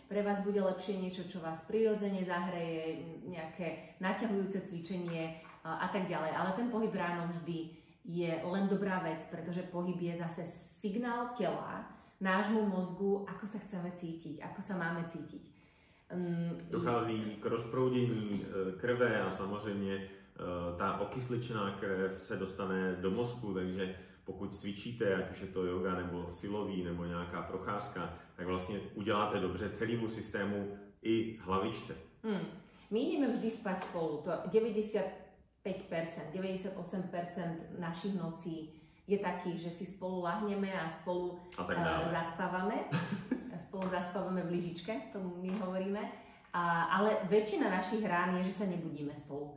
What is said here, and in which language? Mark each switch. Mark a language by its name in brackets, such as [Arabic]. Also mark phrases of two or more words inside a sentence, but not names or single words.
[Slovak] Pre vás bude lepšie niečo, čo vás prirodzene zahreje, nejaké naťahujúce cvičenie a tak ďalej. Ale ten pohyb ráno vždy je len dobrá vec, pretože pohyb je zase signál tela nášmu mozgu, ako sa chceme cítiť, ako sa máme cítiť. [Czech] Dochází k rozproudění krve a samozřejmě ta okysličná krev se dostane do mozku, takže pokud cvičíte, ať už je to yoga nebo silový nebo nějaká procházka, tak vlastně uděláte dobře celému systému i hlavičce. [Slovak] My ideme vždy spať spolu, to 95%, 98% našich nocí je taký, že si spolu lahneme a spolu zaspávame. Spolu zaspávame v lyžičke, tomu my hovoríme. Ale väčšina našich rán je, že sa nebudíme spolu.